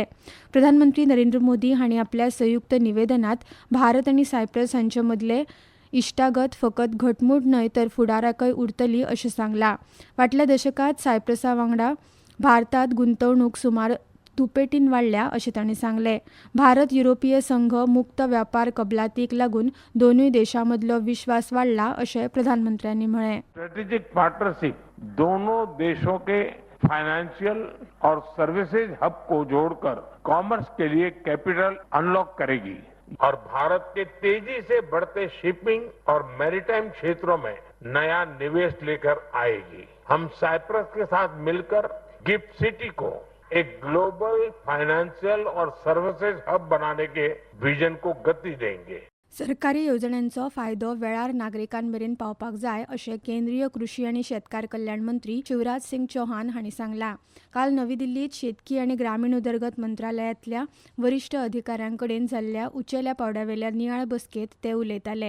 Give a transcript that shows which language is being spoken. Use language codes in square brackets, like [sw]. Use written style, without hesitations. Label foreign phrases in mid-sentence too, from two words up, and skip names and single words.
[kok] प्रधानमंत्री नरेंद्र मोदी हांणी आपल्या संयुक्त निवेदनात भारत आनी सायप्रस हांचे मदले इश्टागत फकत घटमूट न्हय तर फुडाराकय उरतली अशें सांगलां. फाटल्या दशकांत सायप्रसा वांगडा भारतात गुंतवणूक सुमार दुपेटीन वाडल्या अशें तांणी सांगलें. भारत युरोपीय संघ मुक्त व्यापार कबलातीक लागून दोनूय देशां मदलो विश्वास वाडला अशें प्रधानमंत्र्यांनी म्हळें. [en] strategic partnership [hi] दोनों देशों के फाइनेंशियल और [en] services hub [hi] को जोड़कर कॉमर्स के लिए [en] capital unlock [hi] करेगी और भारत के तेजी से बढ़ते शिपिंग और मैरीटाइम क्षेत्रों में नया निवेश लेकर आएगी. हम साइप्रस के साथ मिलकर गिफ्ट सिटी को एक [en] global financial [hi] और [en] services hub [hi] बनाने के विजन को गति देंगे. [kok] सरकारी येवजण्यांचो फायदो वेळार नागरिकांमेरेन पावपाक जाय अशें केंद्रीय कृषी आनी शेतकार कल्याण मंत्री शिवराज सिंग चौहान हांणी सांगलां. काल नवी दिल्लीत शेतकी आनी ग्रामीण उदरगत मंत्रालयातल्या वरिश्ठ अधिकाऱ्यां कडेन जाल्ल्या उंचेल्या पावड्यावेल्या नियाळ बसकेत ते उलयताले.